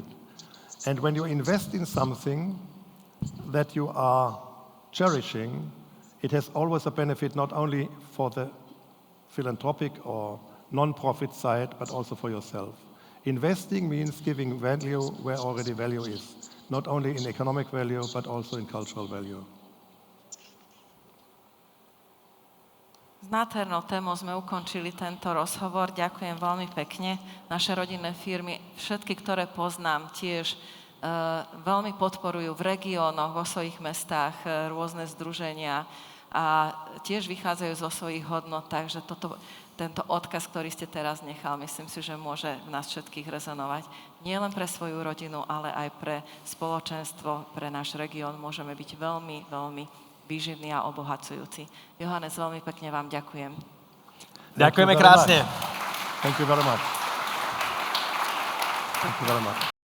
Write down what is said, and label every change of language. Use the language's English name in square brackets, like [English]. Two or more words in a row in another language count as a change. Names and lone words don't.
[English] And when you invest in something that you are cherishing, it has always a benefit not only for the philanthropic or non-profit side, but also for yourself. Investing means giving value where already value is, not only in economic value, but also in cultural value. [Slovak] S nádhernou témou sme ukončili tento rozhovor. Ďakujem veľmi pekne. Naše rodinné firmy, všetky, ktoré poznám, tiež veľmi podporujú v regiónoch, vo svojich mestách rôzne združenia a tiež vychádzajú zo svojich hodnot, takže tento odkaz, ktorý ste teraz nechal, myslím si, že môže v nás všetkých rezonovať. Nie len pre svoju rodinu, ale aj pre spoločenstvo, pre náš región môžeme byť veľmi, veľmi výživný a obohacujúci. Johannes, veľmi pekne vám ďakujem. Ďakujeme krásne. [English] Thank you very much. Thank you very much.